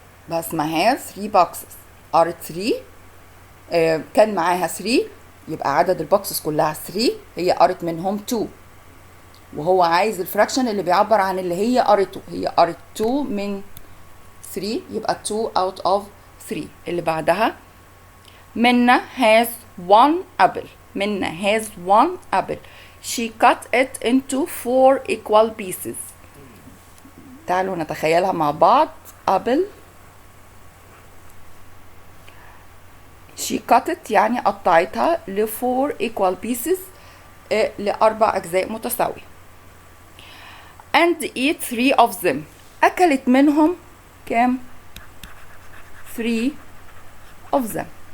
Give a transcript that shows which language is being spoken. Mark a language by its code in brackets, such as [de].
[ar] بسمة [en] has 3 boxes. [ar] قرت 3 كان معاها 3 يبقى عدد البوكسز كلها 3، هي قرت منهم 2، وهو عايز الفراكشن اللي بيعبر عن اللي هي قرته. هي قرت 2 من 3، يبقى 2 out of 3. اللي بعدها [en] Minna has one apple. Minna has one apple. She cut it into 4 equal pieces. [ar] تعالوا نتخيلها مع بعض. [en] apple she cut it [ar] يعني قطعتها [en] ل 4 equal pieces، [ar] لأربع أجزاء متساوية. [en] and eat 3 of them. [ar] أكلت منهم كام؟ [en] 3 of them.